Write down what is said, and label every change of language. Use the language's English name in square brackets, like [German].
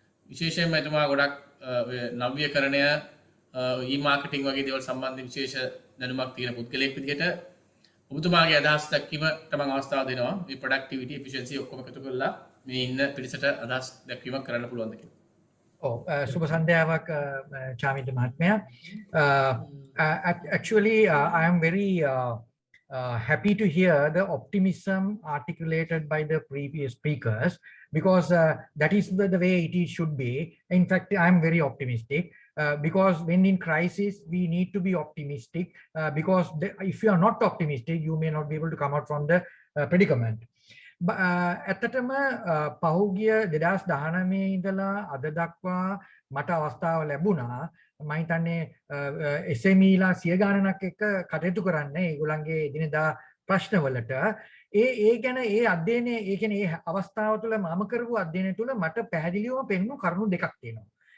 [Sinhala] විශේෂයෙන්ම එතුමා ගොඩක් නව්‍යකරණය e-marketing වගේ දේවල් සම්බන්ධ විශේෂ දැනුමක් තියෙන පුද්ගලයෙක් විදිහට ඔබතුමාගේ අදහස් දක්වීමට මම අවස්ථාව දෙනවා. මේ productivity efficiency ඔක්කොම එකතු කරලා මේ ඉන්න පිරිසට අදහස් දක්වීමක් කරන්න පුළුවන්ද කියලා. සුබ සන්ධ්‍යාවක් චාමින්ද මහත්මයා. [English] Actually, I am very happy to hear the optimism articulated by the previous speakers because that is the way it should be. In fact, I am very optimistic because when in crisis, we need to be optimistic because if you are not optimistic, you may not be able to come out from the predicament. [Sinhala] ඇත්තටම පහුගිය 2019 ඉඳලා අද දක්වා මට අවස්ථාව ලැබුණා මම හිතන්නේ SMEලා සිය ගණනක් එක්ක කටයුතු කරන්න ඒගොල්ලන්ගේ එදිනෙදා ප්‍රශ්නවලට ඒ ගැන ඒ අධ්‍යයනය ඒ කියන්නේ ඒ අවස්ථාව තුළ මම කරපු අධ්‍යයනය තුළ මට පැහැදිලිවම පෙනුණු කරුණු දෙකක් තියෙනවා.